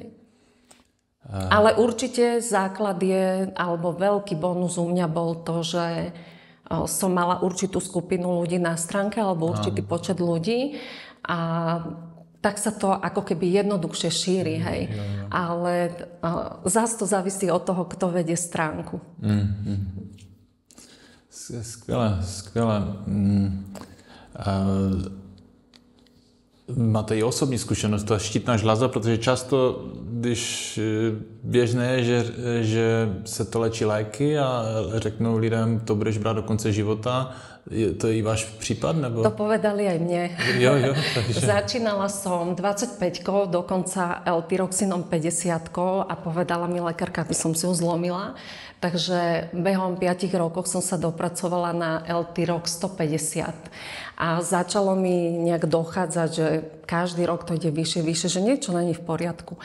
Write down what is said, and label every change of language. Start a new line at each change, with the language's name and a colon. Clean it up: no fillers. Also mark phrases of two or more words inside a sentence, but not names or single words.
Slovak: Ale určite základ je, alebo veľký bonus u mňa bol to, že som mala určitú skupinu ľudí na stránke, alebo určitý počet ľudí a tak sa to ako keby jednoduchšie šíri, hej. Ale zás to závisí od toho, kto vedie stránku.
Czech: Skvěle, skvěle. Máte i osobní zkušenost, ta štítná žláza, protože často, když běžné je, že se to léčí léky a řeknou lidem, to budeš brát do konce života, je to i váš případ? Nebo?
Slovak: To povedali aj mne. Jo, takže... Začínala som 25-kou, dokonca L-tyroxinom 50-kou a povedala mi lekárka, aby som si ju zlomila. Takže behom 5 rokov som sa dopracovala na L-tyrox 150. A začalo mi nejak dochádzať, že každý rok to ide vyššie, že niečo není v poriadku.